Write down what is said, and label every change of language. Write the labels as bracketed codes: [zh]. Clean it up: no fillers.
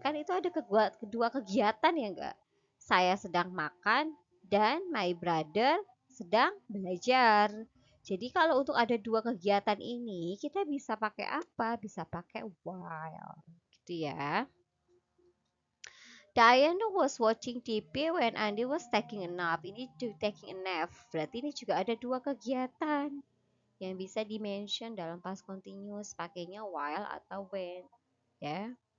[id] Kan itu ada kedua kegiatan ya enggak? Saya sedang makan dan [en] my brother [id] sedang belajar. Jadi kalau untuk ada dua kegiatan ini, kita bisa pakai apa? Bisa pakai while. Gitu ya. [en] Diana was watching TV when Andy was taking a nap. Ini taking a nap. [id] Berarti ini juga ada dua kegiatan yang bisa dimention dalam past continuous, pakainya while atau when ya.